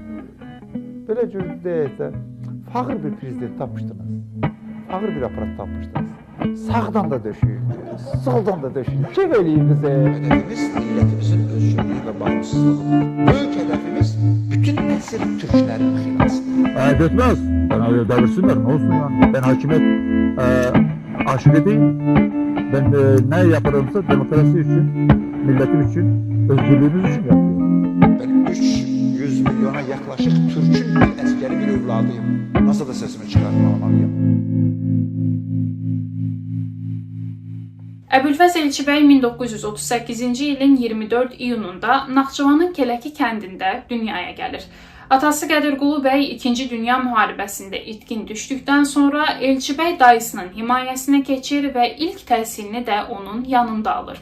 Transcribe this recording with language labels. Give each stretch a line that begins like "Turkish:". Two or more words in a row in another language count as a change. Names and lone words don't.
Azerbaijani: Belə cür deyək də, fağır bir prezident tapmışdınız. Ağır bir aparat tapmışdınız. Sağdan da döşüyün, soldan da döşüyün. Kim eləyir bizə? Hədəfimiz millətimizin özgürlüyü və bağımsızlığı. Böyük hədəfimiz bütün əsr türklərin xilasıdır. Getməz.
Turkish: Bana devirsinler, ne olsun yani? Ben hakimiyet aşık edeyim. Ben ne yaparımsa demokrasi için, milletim için, özgürlüğümüz için yapıyorum. Ben 300 milyona yaklaşık Türk'ün bir əskeri bir evladıyım. Nasıl da sesimi çıkartmamalıyım?
Azerbaijani: Əbülfəz Elçibəy 1938-ci ilin 24 iyununda Naxçıvanın Kələki kəndində dünyaya gəlir. Atası Qədirqulu bəy 2-ci Dünya müharibəsində itkin düşdükdən sonra Elçibəy dayısının himayəsinə keçir və ilk təhsilini də onun yanında alır.